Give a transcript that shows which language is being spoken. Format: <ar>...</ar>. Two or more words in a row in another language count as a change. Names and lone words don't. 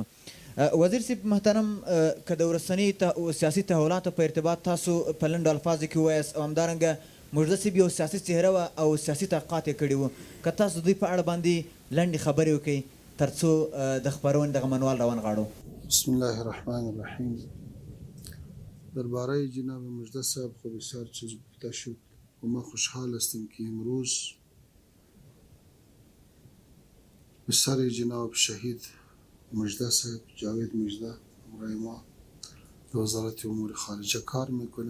<ps>وزیر صاحب محترم، که د وروستني سیاسي تحولاتو په ارتباط تاسو په لنډو الفاظو کې ووایاست او همدارنګه مژده صاحب یو سیاسي څهره وه او سیاسي تحقیقات یې کړي وو، که تاسو دوی په اړه باندې لنډې خبرې وکړئ تر څو د خپرونې دغه منوال راونغاړو.</ps> <ar>بسم الله الرحمن الرحیم.</ar> <fa>درباره جناب مژده صاحب خب بسیار چیز گفته شد و ما خوشحال هستیم که امروز به سر جناب شهید مژده صاحب جاوید مژده همراه ما به وزارت امور خارجه کار میکنه.</fa>